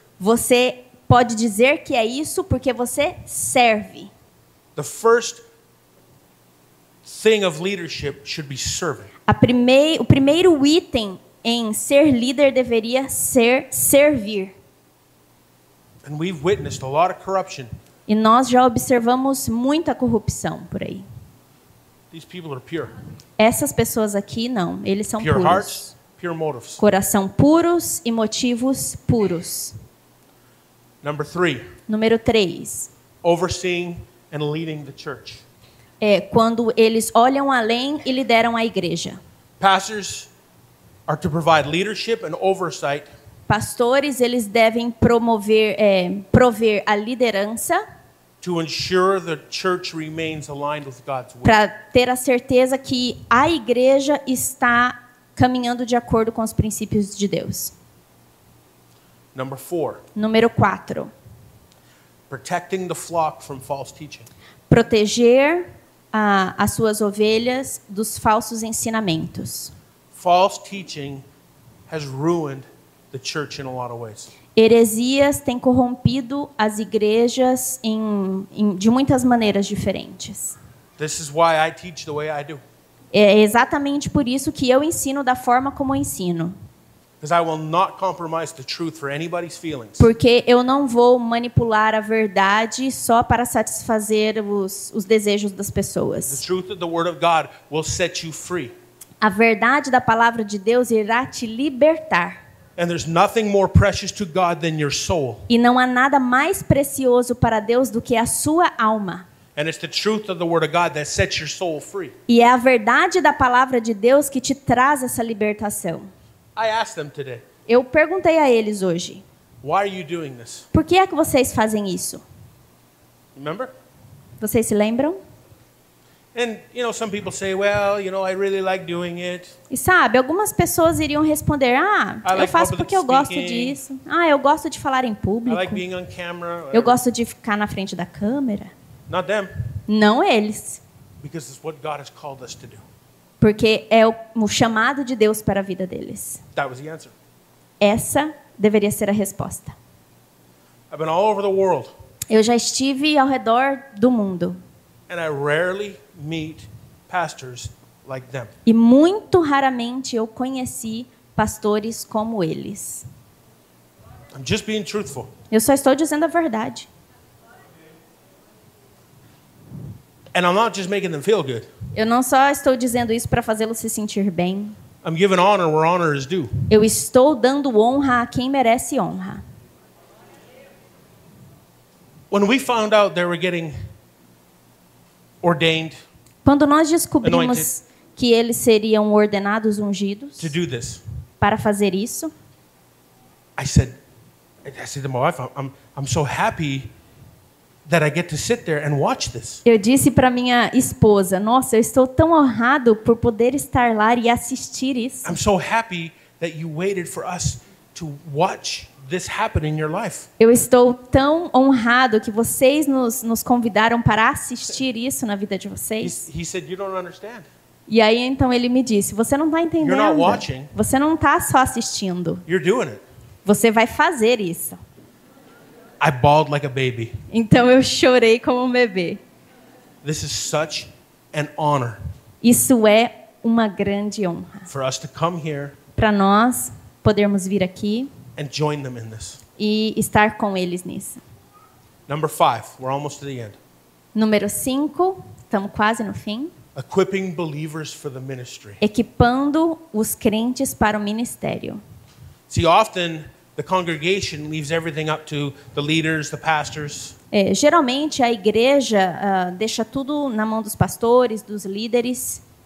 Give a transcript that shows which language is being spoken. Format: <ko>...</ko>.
<pt>Você pode dizer que é isso porque você serve.</pt> <en>The first thing of leadership should be serving.</en> <pt>O primeiro item em ser líder deveria ser servir.</pt> <en>And we've witnessed a lot of corruption.</en> <pt>E nós já observamos muita corrupção por aí.</pt> <en>These people are pure.</en> <pt>Essas pessoas aqui não, eles são</pt> <en>Pure</en> <pt>puros.</pt> <en>hearts, pure motives.</en> <pt>Coração puros e motivos puros.</pt> <en>Number 3,</en> <pt>Número 3.</pt> <en>overseeing and leading the church.</en> <pt>É quando eles olham além e lideram a igreja.</pt> <en>Pastors are to provide leadership and oversight</en> <pt>Pastores, eles devem prover a liderança</pt> <en>to ensure the church remains aligned with God's will.</en> <pt>para ter a certeza que a igreja está caminhando de acordo com os princípios de Deus.</pt> <en>Number 4,</en> <pt>Número 4.</pt> <en>protecting the flock from false teaching.</en> <pt>Proteger as suas ovelhas dos falsos ensinamentos.</pt> <en>False teaching has ruined the church in a lot of ways.</en> <pt>Heresias têm corrompido as igrejas de muitas maneiras diferentes.</pt> <en>This is why I teach the way I do.</en> <pt>É exatamente por isso que eu ensino da forma como eu ensino.</pt> <en>Because I will not compromise the truth for anybody's feelings.</en> <pt>Porque eu não vou manipular a verdade só para satisfazer os desejos das</pt> <en>The</en> <pt>pessoas.</pt> <en>truth of the Word of God will set you free.</en> <pt>A verdade da palavra de Deus irá te libertar.</pt> <en>And there's nothing more precious to God than your soul.</en> <pt>E não há nada mais precioso para Deus do que a sua alma.</pt> <en>And it's the truth of the Word of God that sets your soul free.</en> <pt>E é a verdade da palavra de Deus que te traz essa libertação.</pt> <en>I asked them today,</en> <pt>Eu perguntei a eles hoje,</pt> <en>why are you doing this?</en> <pt>por que é que vocês fazem isso?</pt> <en>Remember?</en> <pt>Vocês se lembram?</pt> <en>And, some people say, well, I really like doing it.</en> <pt>E sabe, algumas pessoas iriam responder, eu</pt> <en>like</en> <pt>faço</pt> <en>public</en> <pt>porque eu gosto</pt> <en>speaking.</en> <pt>disso. Eu gosto de falar em</pt> <en>I</en> <pt>público.</pt> <en>like being on camera.</en> <pt>Eu</pt> <en>whatever.</en> <pt>gosto de ficar na frente da câmera.</pt> <en>Not them,</en> <pt>Não eles.</pt> <en>because it's what God has called us to do.</en> <pt>Porque é o chamado de Deus para a vida deles.</pt> <en>That was the answer.</en> <pt>Essa deveria ser a resposta.</pt> <en>I've been all over the world,</en> <pt>Eu já estive ao redor do mundo.</pt> <en>and I rarely meet pastors like them.</en> <pt>E muito raramente eu conheci pastores como eles.</pt> <en>I'm just being truthful.</en> <pt>Eu só estou dizendo a verdade.</pt> <en>And I'm not just making them feel good.</en> <pt>Eu não só estou dizendo isso para fazê-los se sentir bem.</pt> <en>I'm giving honor where honor is due.</en> <pt>Eu estou dando honra a quem merece honra.</pt> <en>When we found out they were getting ordained</en> <pt>Quando nós descobrimos</pt> <en>Anointed.</en> <pt>que eles seriam ordenados ungidos</pt> <en>to do this,</en> <pt>para fazer isso,</pt> <en>I said to my wife, I'm so happy that I get to sit there and watch this.</en> <pt>eu disse para minha esposa: nossa, eu estou tão honrado por poder estar lá e assistir isso.</pt> <en>I'm so happy that you waited for us to watch this happen in your life.</en> <pt>Eu estou tão honrado que vocês nos convidaram para assistir isso na vida de vocês.</pt> <en>He said, you don't understand.</en> <pt>E aí então ele me disse: você não está entendendo.</pt> <en>You're not watching.</en> <pt>Você não está só assistindo.</pt> <en>You're doing it.</en> <pt>Você vai fazer isso.</pt> <en>I bawled like a baby.</en> <pt>Então eu chorei como um bebê.</pt> <en>This is such an honor</en> <pt>Isso é uma grande honra</pt> <en>for us to come here</en> <pt>para nós podermos vir aqui</pt> <en>and join them in this.</en> <pt>e estar com eles nisso.</pt> <en>Number 5, we're almost to the end.</en> <pt>Número 5, estamos quase no fim.</pt> <en>Equipping believers for the ministry.</en> <pt>Equipando os crentes para o ministério.</pt> <en>See, often the congregation leaves everything up to the leaders, the pastors.</en> <pt>Geralmente a igreja deixa tudo na mão dos pastores, dos líderes.</pt>